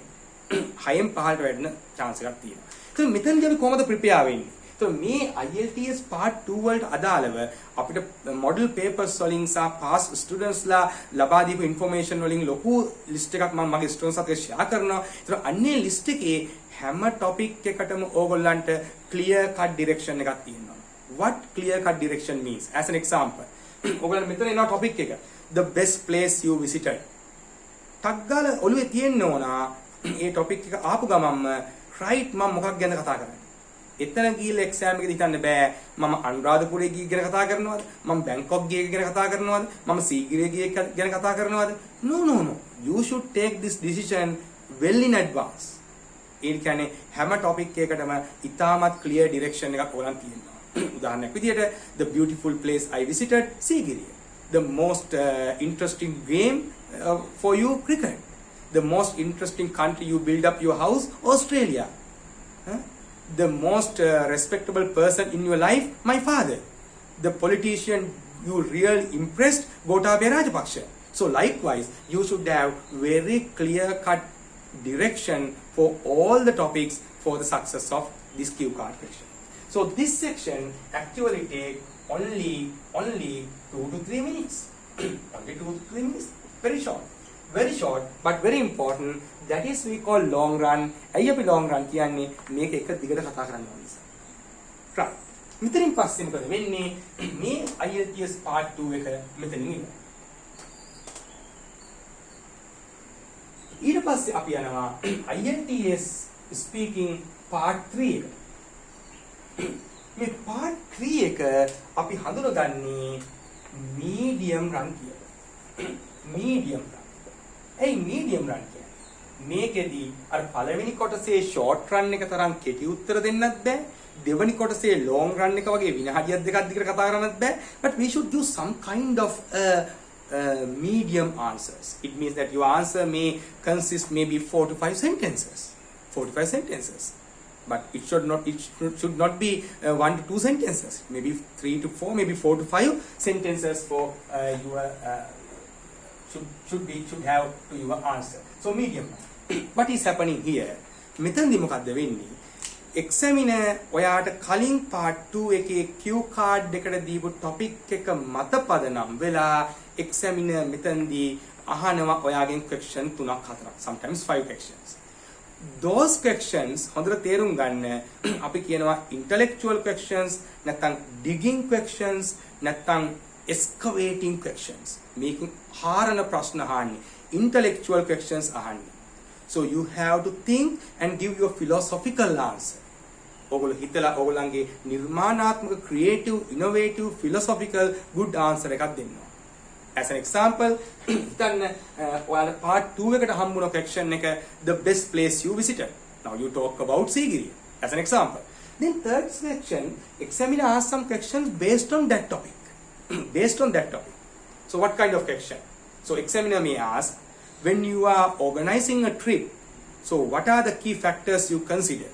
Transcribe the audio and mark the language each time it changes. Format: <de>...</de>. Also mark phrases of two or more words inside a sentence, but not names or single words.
<si>6න් පහළට වැටෙන chance එකක් තියෙනවා. ඒත් මෙතනදී අපි කොහොමද prepare වෙන්නේ? So මේ IELTS part 2 වලට අදාළව අපිට</si> <en>model papers</en> <si>වලින් සහ</si> <en>past students</en> <si>ලා ලබා දීපු information වලින් ලොකු list එකක් මම මගේ students අතර share කරනවා. ඒතර අන්නේ list එකේ හැම topic එකකටම ඕගොල්ලන්ට</si> <en>clear cut direction</en> <si>එකක් තියෙනවා.</si> <en>What clear cut direction means? As an example,</en> <si>ඕගොල්ලන් මෙතන එනවා topic එක.</si> <en>The best place you visited.</en> <si>ටක් ගාලා ඔළුවේ තියෙන්න ඕන ඒ topic එක ආපු ගමන්ම right මම මොකක් ගැනද කතා කරන්නේ? එතන ගිහලා එක්සෑම් එකේදී හිතන්න බෑ මම අනුරාධපුරේ ගිය ගැන කතා කරනවද මම බැංකොක් ගිය ගැන කතා කරනවද මම සීගිරිය ගිය ගැන කතා කරනවද</si> <en>no you should take this decision well in advance.</en> <si>ඒ කියන්නේ හැම topic එකකටම ඉතාමත්</si> <en>clear direction</en> <si>එකක් ඕලන් තියෙනවා. උදාහරණයක් විදියට</si> <en>the beautiful place I visited සීගිරිය. The most interesting game for you cricket. The most interesting country you build up your house Australia. The most respectable person in your life, my father. The politician you really impressed, Gotabaya Rajapaksa. So likewise, you should have very clear-cut direction for all the topics for the success of this cue card section. So this section actually takes only 2 to 3 minutes. Only 2 to 3 minutes. Very short, but very important. That is we call long run.</en> <si>ඇයි අපි</si> <en>long run</en> <si>කියන්නේ මේක එක දිගට කතා කරන්න ඕන නිසා. right. මෙතනින් පස්සේ මොකද වෙන්නේ? මේ IELTS part 2 එක මෙතනින් ඉවරයි. ඊට පස්සේ අපි යනවා IELTS speaking part 3 එකට. මේ part 3 එක අපි හඳුනගන්නේ</si> <en>medium run</en> <si>කියලා.</si> <en>medium run.</en> <si>ඒ</si> <en>medium run</en> <si>කියන්නේ මේකෙදී අර පළවෙනි කොටසේ</si> <en>short run</en> <si>එක තරම් කෙටි උත්තර දෙන්නත් බෑ. දෙවෙනි කොටසේ</si> <en>long run</en> <si>එක වගේ විනාඩියක් දෙකක් දිගට කතා කරන්නත් බෑ.</si> <en>But we should use some kind of medium answers. It means that your answer may consist maybe 4 to 5 sentences. 4 to 5 sentences. But it should not be 1 to 2 sentences. Maybe 3 to 4, maybe 4 to 5 sentences for your should have to your answer. So medium. What is happening here?</en> <si>මෙතනදී මොකද්ද වෙන්නේ? examiner ඔයාට කලින් part 2 එකේ</si> <en>cue card</en> <si>එකට දීපු topic එක මත පදනම් වෙලා examiner මෙතනදී අහනවා ඔයාගෙන් question 3ක් 4ක්,</si> <en>sometimes 5 questions. Those questions</en> <si>හොඳට තේරුම් ගන්න අපි කියනවා</si> <en>intellectual questions,</en> <si>නැත්නම්</si> <en>digging questions,</en> <si>නැත්නම්</si> <en>excavating questions.</en> <si>මේකෙන් හාරන ප්‍රශ්න අහන්නේ,</si> <en>intellectual questions අහන්නේ. So you have to think and give your philosophical answer.</en> <si>ඔයගොල්ලෝ හිතලා ඔයගොල්ලන්ගේ නිර්මාණාත්මක</si> <en>creative innovative philosophical good answer</en> <si>එකක් දෙන්න ඕන.</si> <en>As an example,</en> <si>හිතන්න ඔයාලා part 2 එකට හම්බුන question එක</si> <en>the best place you visited. Now you talk about Sigiriya as an example. Then third section, examiner asks some questions based on that topic. Based on that topic. So what kind of question? So examiner may ask, when you are organizing a trip, so what are the key factors you consider?</en>